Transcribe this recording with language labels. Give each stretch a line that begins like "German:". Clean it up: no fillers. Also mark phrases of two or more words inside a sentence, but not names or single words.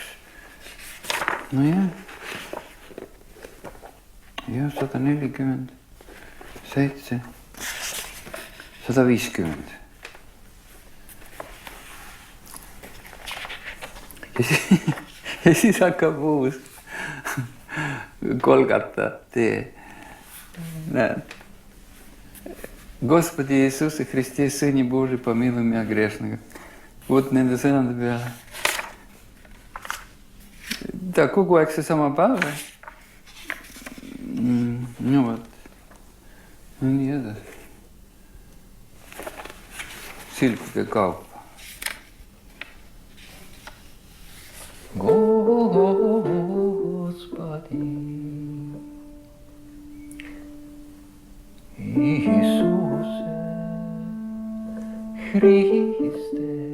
Estonian: No jah. Ja 140, 7, 150. Ja siis hakkab uus Golgata tee. Näed.
Russian: Господи Иисусе Христе, Сыне Божий, помилуй меня грешного.
Estonian: Вот nende sõnade peale. Ta kogu aeg see sama päev. No vot. Nii edasi. Silkide kaupa.
Russian: Господи Иисусе Христе,